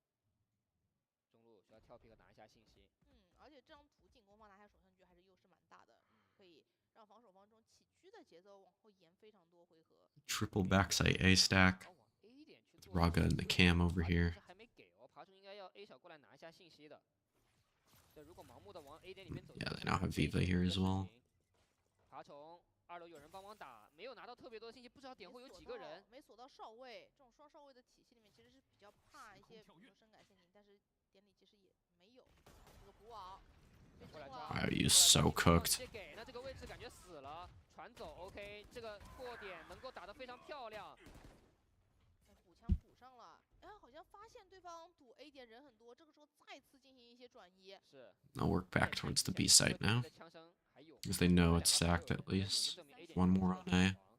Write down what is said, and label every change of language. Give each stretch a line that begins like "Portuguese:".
Chinese: 跳 pick 拿一下信息。而且这张图进攻方拿下首胜局还是优势蛮大的，可以让防守方中起居的节奏往后延非常多回合。
English: Triple backside A stack. With Raga and the cam over here.
Chinese: 还没给哦，爬虫应该要 A 小过来拿一下信息的。对，如果盲目的往 A 点里面走。
English: Yeah, they now have Viva here as well.
Chinese: 爬虫2楼有人帮忙打，没有拿到特别多的信息，不知道点会有几个人。没锁到哨位，这种双哨位的体系里面其实是比较怕一些，比如说深感陷阱，但是点里其实也没有这个补网。
English: Wow, you so cooked.
Chinese: 那这个位置感觉死了，传走 OK， 这个过点能够打得非常漂亮。补枪补上了，好像发现对方堵 A 点人很多，这个时候再次进行一些转移。是。
English: I'll work back towards the B site now. Because they know it's stacked at least. One more on A.